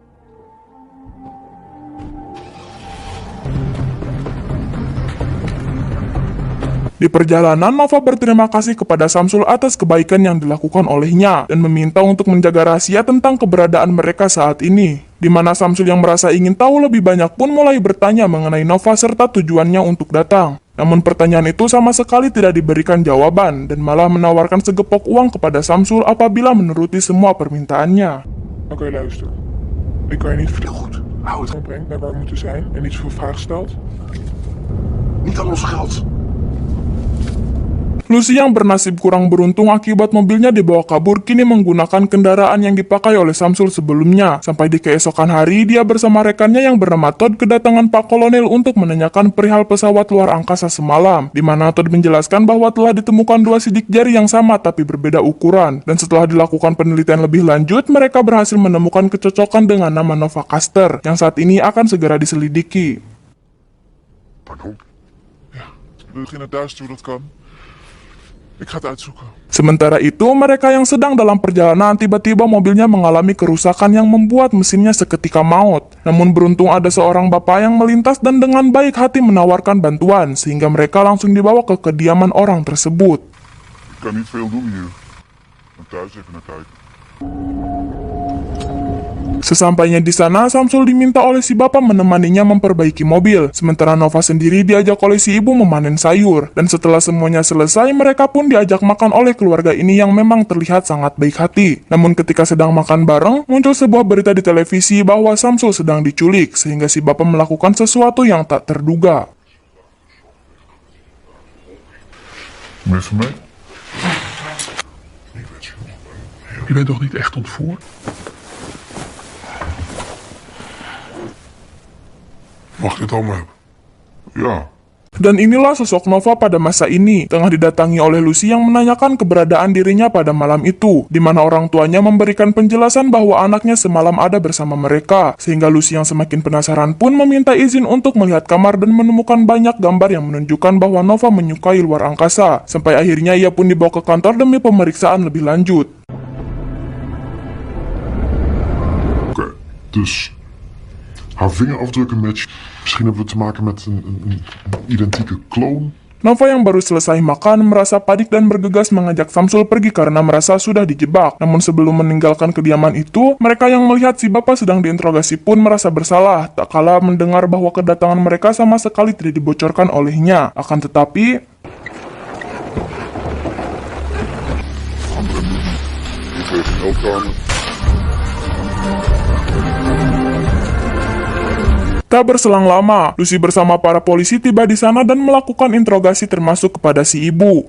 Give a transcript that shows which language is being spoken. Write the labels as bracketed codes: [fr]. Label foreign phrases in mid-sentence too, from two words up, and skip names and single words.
[id] Di perjalanan, Nova berterima kasih kepada Samsul atas kebaikan yang dilakukan olehnya dan meminta untuk menjaga rahasia tentang keberadaan mereka saat ini. Di mana Samsul yang merasa ingin tahu lebih banyak pun mulai bertanya mengenai Nova serta tujuannya untuk datang. Namun pertanyaan itu sama sekali tidak diberikan jawaban dan malah menawarkan segepok uang kepada Samsul apabila menuruti semua permintaannya. [nl] Oké, luister. Ik kan je niet Heel vertellen goed. Hou het. brengt naar waar we moeten zijn en niet veel vragen stelt. Niet aan ons geld. [id] Lucy yang bernasib kurang beruntung akibat mobilnya dibawa kabur kini menggunakan kendaraan yang dipakai oleh Samsul sebelumnya. Sampai di keesokan hari, dia bersama rekannya yang bernama Todd kedatangan Pak Kolonel untuk menanyakan perihal pesawat luar angkasa semalam, di mana Todd menjelaskan bahwa telah ditemukan dua sidik jari yang sama tapi berbeda ukuran. Dan setelah dilakukan penelitian lebih lanjut, mereka berhasil menemukan kecocokan dengan nama Nova Caster, yang saat ini akan segera diselidiki. [nl] Pardon? Wil je naar thuis toe, dat kan. Ik ga het uitzoeken. [id] Sementara itu, mereka yang sedang dalam perjalanan tiba-tiba mobilnya mengalami kerusakan yang membuat mesinnya seketika maut. Namun beruntung ada seorang bapak yang melintas dan dengan baik hati menawarkan bantuan, sehingga mereka langsung dibawa ke kediaman orang tersebut. [nl] Ik kan niet veel doen hier. En thuis even naar kijken. [id] Sesampainya di sana, Samsul diminta oleh si bapak menemaninya memperbaiki mobil. Sementara Nova sendiri diajak oleh si ibu memanen sayur. Dan setelah semuanya selesai, mereka pun diajak makan oleh keluarga ini yang memang terlihat sangat baik hati. Namun ketika sedang makan bareng, muncul sebuah berita di televisi bahwa Samsul sedang diculik, sehingga si bapak melakukan sesuatu yang tak terduga. [nl] Mensen mee? Je bent toch niet echt ontvoerd? Mag ik het allemaal hebben? Ja. [id] Dan inilah sosok Nova pada masa ini, tengah didatangi oleh Lucy yang menanyakan keberadaan dirinya pada malam itu, di mana orang tuanya memberikan penjelasan bahwa anaknya semalam ada bersama mereka, sehingga Lucy yang semakin penasaran pun meminta izin untuk melihat kamar dan menemukan banyak gambar yang menunjukkan bahwa Nova menyukai luar angkasa, sampai akhirnya ia pun dibawa ke kantor demi pemeriksaan lebih lanjut. [nl] Oké, dus haar vingerafdrukken match. Misschien hebben we te maken met een identieke kloon. [id] Nova yang baru selesai makan merasa panik dan bergegas mengajak Samsul pergi karena merasa sudah dijebak. Namun sebelum meninggalkan kediaman itu, mereka yang melihat si bapak sedang diinterogasi pun merasa bersalah, tak kala mendengar bahwa kedatangan mereka sama sekali tidak dibocorkan olehnya. Akan tetapi, tak berselang lama, Lucy bersama para polisi tiba di sana dan melakukan interogasi termasuk kepada si ibu.